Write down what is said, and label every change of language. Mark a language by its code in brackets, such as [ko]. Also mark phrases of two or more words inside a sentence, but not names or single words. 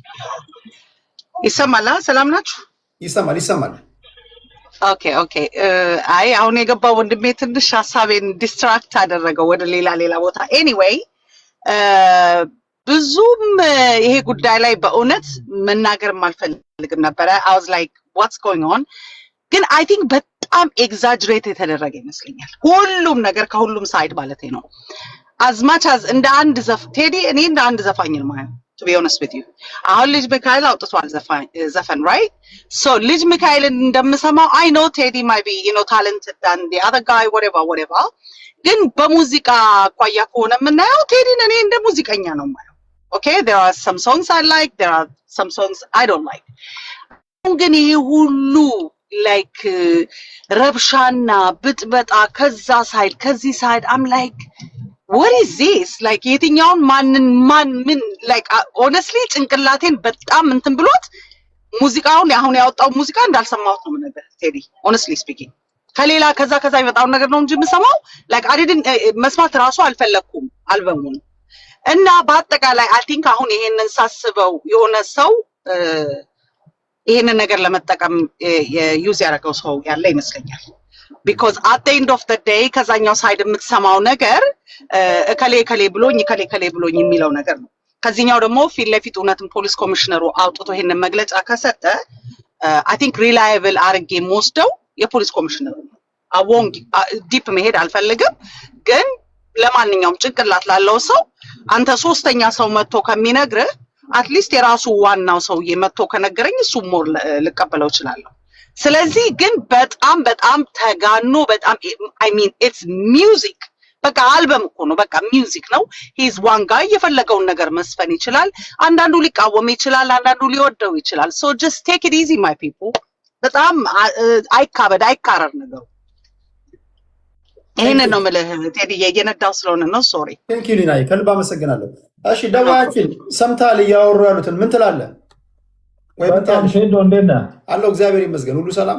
[am] ይሰማል ሰላም ናችሁ ይሰማል ኦኬ አይ አሁን የገባው ወንድሜ ትንሽ ሐሳቤን ዲስትራክት አደረገው ወደ ሌላ ቦታ ኤኒዌይ ብዙም ይሄ ጉዳይ ላይ በእውነት መናገር ማልፈልግም ነበር [en] I was like what's going on [am] ግን [en] I think [am] በጣም ኤግዛጀሬት የተደረገ ይመስለኛል ሁሉም ነገር ከሁሉም ሳይድ ማለት ነው [en] as much as [am] እንደ አንድ ቴዲ እኔ እንደ አንድ ዘፋኝ ነው ማለት [en] to be honest with you [am] አሁን ልጅ ሚካኤል አውጥቷል ዘፈን [en] right so [am] ልጅ ሚካኤል እንደምሰማው [en] I know Teddy might be you know talented than the other guy whatever [am] ግን በሙዚቃ ቋያ ከሆነ የምናየው ቴዲን እኔ እንደ ሙዚቀኛ ነው ማለት [en] okay there are some songs I like there are some songs I don't like [am] ግን ይሄ ሁሉ like ረብሻና ብጥበጣ ከዛ ሳይድ ከዚህ ሳይድ [en] I'm like what is this like [am] የትኛውን ማን ምን [en] like honestly [am] ጭንቅላቴን በጣም እንትን ብሎት ሙዚቃውን አሁን ያወጣው ሙዚቃ እንዳልሰማሁት ነው ነገር ቴዲ [en] honestly speaking [am] ከሌላ ከዛ ይወጣው ነገር ነው እንጂ የምሰማው [en] like I didn't [am] መስማት ራሱ አልፈለኩም አልበሙን እና በአጠቃላይ [en] I think [am] አሁን ይሄንን ሳስበው የሆነ ሰው ይሄንን ነገር ለመጠቀም ዩዝ ያደረገው ሰው ያለ ይመስለኛል [en] because at the end of the day [am] ከዛኛው ሳይድ የምትሰማው ነገር እከሌ ብሎኝ የሚለው ነገር ነው ከዚህኛው ደግሞ ፊት ለፊት እውነትም ፖሊስ ኮሚሽነሩ አውጥቶ ይሄንን መግለጫ ከሰጠ [en] I think reliable [am] አርጌ ሞስደው የፖሊስ ኮሚሽነሩ አወንግ ዲፕ መሄድ አልፈልግም ግን ለማንኛውም ጭንቅላት ላለው ሰው አንተ ሶስተኛ ሰው መጥቶ ከሚነግርህ [en] at least [am] የራሱ ዋናው ሰውዬ መጥቶ ከነገረኝ እሱ ሞር ልቀበለው ይችላል ስለዚህ ግን በጣም ተጋኖ በጣም [en] I mean it's music [am] በቃ አልበም እኮ ነው በቃ ሚውዚክ ነው [en] he's one guy [am] የፈለገውን ነገር መስፈን ይችላል አንዳንዱ ሊቃወም ይችላል አንዳንዱ ሊወደው ይችላል [en] so just take it easy my people [am] በጣም አይካረር ነገሩ ይሄንን ነው ማለት ቴዲ የየነዳው ስለሆነ ነው ሶሪ [en] thank you [am] ሊናይ ከልብ አመሰግናለሁ እሺ ደዋያችን ሰምታል ያወሩ ያሉትን ምን ትላለህ ወይ በጣም ሄዶ እንደና አለው እግዚአብሔር ይመስገን ሁሉ ሰላም